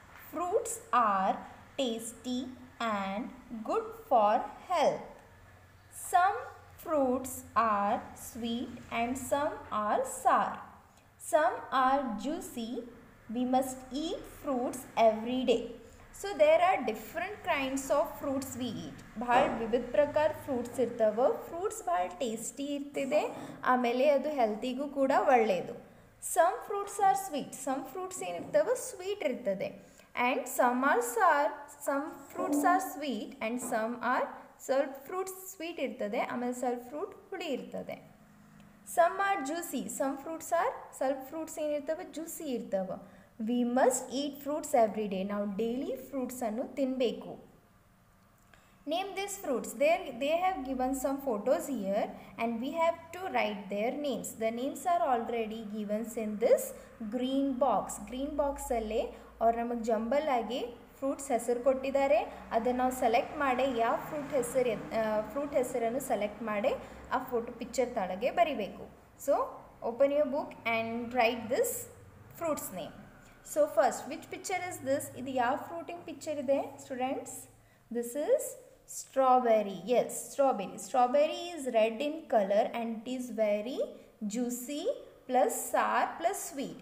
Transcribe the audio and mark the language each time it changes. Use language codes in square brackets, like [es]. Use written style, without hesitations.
[en] Fruits are tasty and good for health. Some fruits are sweet and some are sour. Some are juicy. We must eat fruits every day. So there are different kinds of fruits we eat. [kn] ಭಾಳ ವಿವಿಧ ಪ್ರಕಾರ fruits ಇರ್ತವೆ. Fruits ಭಾಳ tasty ಇರ್ತಿದೆ, ಆಮೇಲೆ ಅದು ಹೆಲ್ತಿಗೂ ಕೂಡ ಒಳ್ಳೆಯದು. [en] Some fruits are sweet. Some fruits [kn] ಏನಿರ್ತವೆ sweet ಇರ್ತದೆ. [en] And some are sour. Some fruits are sweet and some are [kn] ಸ್ವಲ್ಪ ಫ್ರೂಟ್ಸ್ ಸ್ವೀಟ್ ಇರ್ತದೆ, ಆಮೇಲೆ ಸ್ವಲ್ಪ ಫ್ರೂಟ್ ಹುಳಿ ಇರ್ತದೆ. [en] Some are juicy. Some fruits are [kn] ಸ್ವಲ್ಪ ಫ್ರೂಟ್ಸ್ ಏನಿರ್ತವೆ ಜ್ಯೂಸಿ ಇರ್ತವೆ. [en] We must eat fruits every day. [kn] ನಾವು ಡೈಲಿ ಫ್ರೂಟ್ಸನ್ನು ತಿನ್ನಬೇಕು. [en] Name this fruits. they have given some photos here and we have to write their names. The names are already given in this green box. [kn] Green box ಅಲ್ಲೇ ಅವ್ರು ನಮಗೆ jumble ಆಗಿ fruits ಹೆಸರು ಕೊಟ್ಟಿದ್ದಾರೆ. ಅದನ್ನು ನಾವು ಸೆಲೆಕ್ಟ್ ಮಾಡಿ ಯಾವ ಫ್ರೂಟ್ ಹೆಸರನ್ನು ಸೆಲೆಕ್ಟ್ ಮಾಡಿ ಆ ಫೋಟೋ ಪಿಕ್ಚರ್ ತಳಗೆ ಬರಿಬೇಕು. [en] So open your book and write this fruits name. So first which picture is this? [kn] ಇದು ಯಾವ ಫ್ರೂಟಿಂಗ್ ಪಿಕ್ಚರ್ ಇದೆ students? [en] This is strawberry. Yes, strawberry. Strawberry is red in color and it is very juicy plus sour plus sweet.